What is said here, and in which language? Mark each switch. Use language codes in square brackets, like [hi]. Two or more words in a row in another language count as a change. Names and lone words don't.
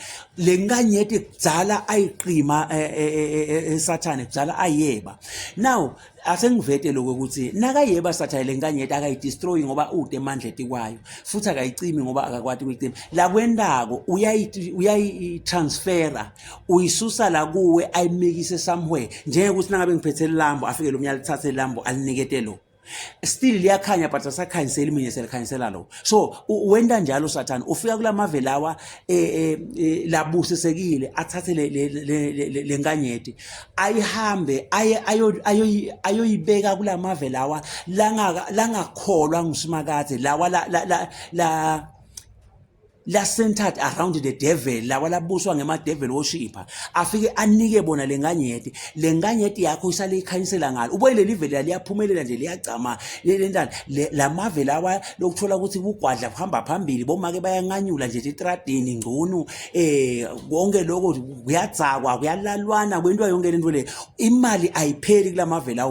[ss] Le nkanyeti kudzala ayiqima Sathane kudzala ayeba. Now asengivete lokho ukuthi nakayeba Sathane le nkanyeti akayidestroy ngoba ude emandla etikwayo futhi akayicimi ngoba akakwati ukuyicima. La kwendako uyayitransfera uyisusa la kuwe ayimikise somewhere njengekuthi nangabe ngiphethe ilambo afike lo myali lithathe ilambo alinikete lo still liyakhanya but asakhanyiseli mina selikhanyisela lo. So wenda njalo Sathane ufika kulamave lawa labusisekile athathe le Nkanyeti ayihambe ayoyibeka kulamave lawa langakholwa nguSimakade lawa la [en] centered around the devil [ss] lawa labuswa ngema [en] devil worshipper [ss] afike anike bona le Nkanyeti yakho isale ikhanyisela ngalo ubuyele live liyaphumelela nje liyagcama lendana lamave lawa lokuthola ukuthi kugwadla kuhamba phambili bomake bayanganyula nje etradini ngcono konke lokho kuyadzakwa kuyalalwana kwentwa yonke lento le imali ayipheli kulamave lawa.